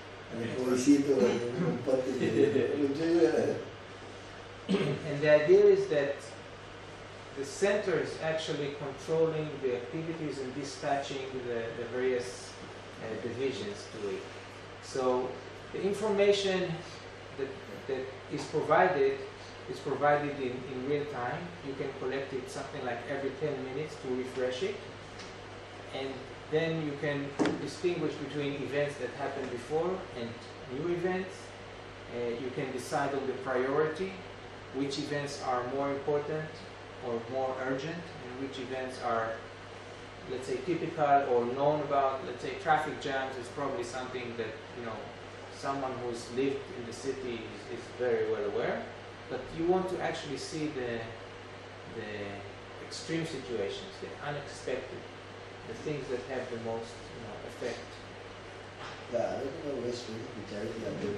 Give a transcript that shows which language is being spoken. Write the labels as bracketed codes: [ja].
[id] Ada polisi itu kumpet itu. Lucu juga. [en] And the idea is that the center is actually controlling the activities and dispatching the various divisions to it. So the information that is provided in real time. You can collect it something like every 10 minutes to refresh it. And then you can distinguish between events that happened before and new events. You can decide on the priority, which events are more important or more urgent, and which events are, let's say, typical or known about. Let's say traffic jams is probably something that, you know, someone who's lived in the city is very well aware. But you want to actually see the extreme situations, the unexpected, the things that have the most, you know, effect. [id] Nah, itu kan wes bicara yang